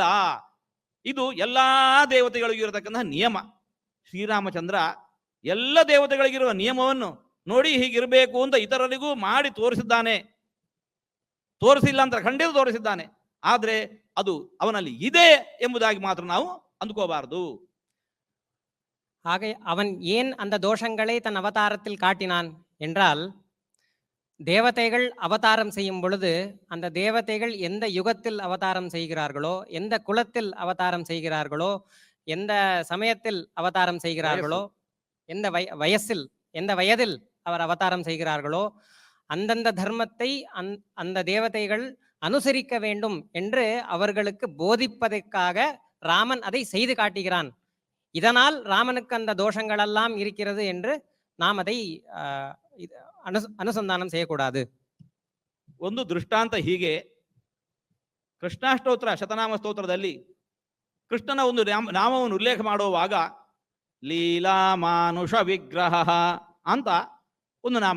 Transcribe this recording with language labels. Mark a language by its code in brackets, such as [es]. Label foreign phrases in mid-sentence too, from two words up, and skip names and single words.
[kn] ಇದು ಎಲ್ಲಾ ದೇವತೆಗಳಿಗೂ ಇರತಕ್ಕಂತಹ ನಿಯಮ. ಶ್ರೀರಾಮಚಂದ್ರ ಎಲ್ಲ ದೇವತೆಗಳಿಗಿರುವ ನಿಯಮವನ್ನು ನೋಡಿ ಹೀಗಿರಬೇಕು ಅಂತ ಇತರರಿಗೂ ಮಾಡಿ ತೋರಿಸಿದ್ದಾನೆ. ತೋರಿಸಿಲ್ಲ ಅಂತ ಖಂಡಿತ ತೋರಿಸಿದ್ದಾನೆ. ಆದರೆ ಅದು ಅವನಲ್ಲಿ ಇದೆ ಎಂಬುದಾಗಿ ಮಾತ್ರ ನಾವು ಅಂದುಕೋಬಾರದು. [ta] ஆக அவன் ஏன் அந்த தோஷங்களை தன் அவதாரத்தில் காட்டினான் என்றால், தேவதைகள் அவதாரம் செய்யும் பொழுது அந்த தேவதைகள் எந்த யுகத்தில் அவதாரம் செய்கிறார்களோ, எந்த குலத்தில் அவதாரம் செய்கிறார்களோ, எந்த சமயத்தில் அவதாரம் செய்கிறார்களோ, எந்த வயதில் அவர் அவதாரம் செய்கிறார்களோ, அந்தந்த தர்மத்தை அந்த தேவதைகள் அனுசரிக்க வேண்டும் என்று அவர்களுக்கு போதிப்பதற்காக ராமன் அதை செய்து காட்டுகிறான். இதனால் ராமனுக்கு அந்த தோஷங்களெல்லாம் இருக்கிறது என்று நாம் அதை ಅನುಸಂಧಾನ செய்யக்கூடாது. [kn] ಒಂದು ದೃಷ್ಟಾಂತ ಹೀಗೆ, ಕೃಷ್ಣಾಷ್ಟೋತ್ರ ಶತನಾಮ ಸ್ತೋತ್ರದಲ್ಲಿ ಕೃಷ್ಣನ ಒಂದು ನಾಮವನ್ನು ಉಲ್ಲೇಖ ಮಾಡುವಾಗ ಲೀಲಾ ಮಾನುಷ ವಿಗ್ರಹ ಅಂತ ಒಂದು ನಾಮ.